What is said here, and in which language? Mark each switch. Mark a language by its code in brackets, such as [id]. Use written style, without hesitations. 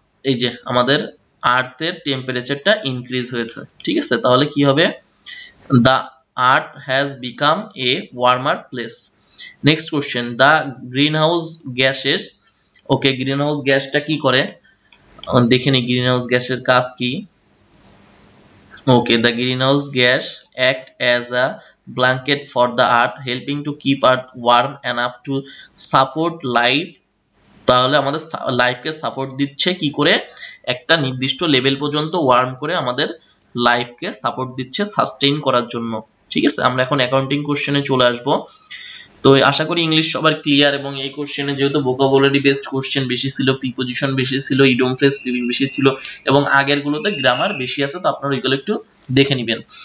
[bn] এই যে আমাদের আর্থের টেম্পারেচারটা ইনক্রিজ হয়েছে, ঠিক আছে। তাহলে কি হবে? [en] The earth has become a warmer place. Next question, the greenhouse gases [bn] okay, green house গ্যাসটা কি করে দেখে নি, গ্রিন হাউস গ্যাসের কাজ কি। [en] Okay, the greenhouse gas act as a blanket for the earth, helping to keep earth warm enough to support life। [bn] তাহলে আমাদের লাইফকে সাপোর্ট দিচ্ছে কি করে, একটা নির্দিষ্ট লেভেল পর্যন্ত ওয়ার্ম করে আমাদের লাইফকে সাপোর্ট দিচ্ছে সাস্টেইন করার জন্য। ঠিক আছে, আমরা এখন অ্যাকাউন্টিং কোশ্চেনে চলে আসব। তো আশা করি ইংলিশ সবার ক্লিয়ার, এবং এই কোশ্চেনে যেহেতু ভোকাবুলারি বেসড কোশ্চেন বেশি ছিল, প্রিপোজিশন বেশি ছিল, ইডিয়ম ফ্রেজ বেশি ছিল, এবং আগের গুলোতে গ্রামার বেশি আছে, তো আপনারা এগুলো একটু দেখে নেবেন।